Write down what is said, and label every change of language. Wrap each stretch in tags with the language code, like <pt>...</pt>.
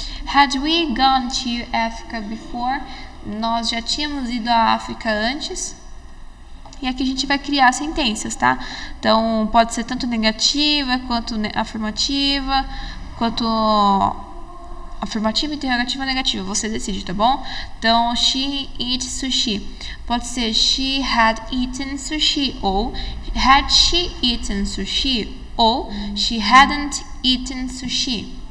<en>Had we gone to Africa before?</en> <pt>Nós já tínhamos ido à África antes? E aqui a gente vai criar sentenças, tá? Então, pode ser tanto negativa, quanto afirmativa, quanto afirmativa, interrogativa, negativa. Você decide, tá bom? Então,</pt> <en>she eats sushi.</en> <pt>Pode ser</pt> <en>she had eaten sushi.</en> <pt>Ou</pt> <en>had she eaten sushi. Ou she hadn't eaten sushi.</en>